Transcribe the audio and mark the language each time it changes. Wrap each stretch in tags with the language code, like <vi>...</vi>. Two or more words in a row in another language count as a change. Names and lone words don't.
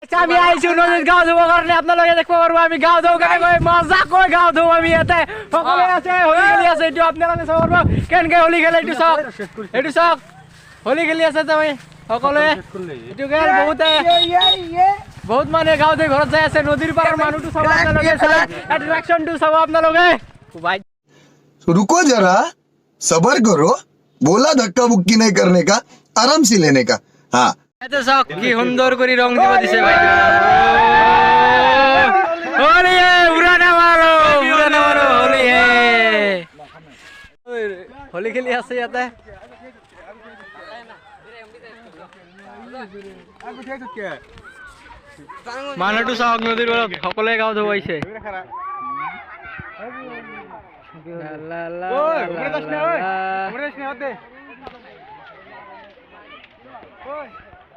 <as>আচ্ছা আমি আইছো নদীত গাঁও ধুব কাৰণে আপোনালোকে দেখিব পাৰিব আমি গাঁও ধুও কেনেকৈ মজাকৈ গাঁও ধুও আমি ইয়াতে সকলোৱে আছে হোলী খেলি আছে এইটো আপোনালোকে চাব পাৰিব কেনেকৈ হোলী খেলে এইটো চাওক হোলী খেলি আছে তুমি সকলোৱে এইটো খেল বহুত মানুহে গাঁও ধুই ঘৰত যাই আছে নদীৰ পাৰৰ মানুহটো চাব আপোনালোকে এট্ৰেকশ্যনটো চাব আপোনালোকে</as> <hi>रुको जरा सबर करो बोला धक्का बुक्की नहीं करने का आराम से लेने का हाँ</hi> <as>এতে চাওক কি সুন্দৰ কৰি ৰং দিব দিছে ভাই হোলী উড়ানা মাৰো হোলী হোলী খেলি আছে ইয়াতে মানুহটো চাওক নদীৰ পাৰত সকলোৱে গাঁও ধুব আহিছে লা লা</as>